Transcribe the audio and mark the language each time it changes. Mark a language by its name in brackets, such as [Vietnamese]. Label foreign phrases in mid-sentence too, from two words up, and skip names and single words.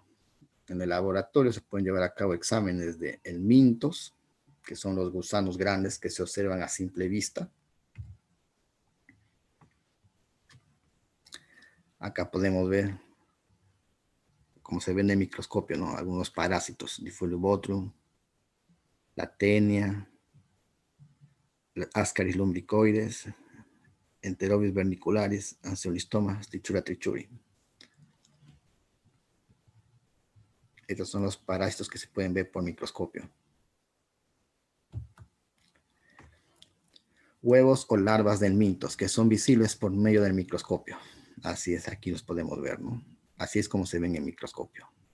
[Spanish] En el laboratorio se pueden llevar a cabo exámenes de helmintos, que son los gusanos grandes que se observan a simple vista. Acá podemos ver cómo se ve en el microscopio, ¿no? Algunos parásitos, Diflubothrium, la tenia, Ascaris lumbricoides, Enterobius vernicularis, Angiolistoma, Trichura trichuri. Estos son los parásitos que se pueden ver por microscopio. Huevos o larvas de helmintos que son visibles por medio del microscopio. Así es, aquí los podemos ver, ¿no? Así es como se ven en el microscopio.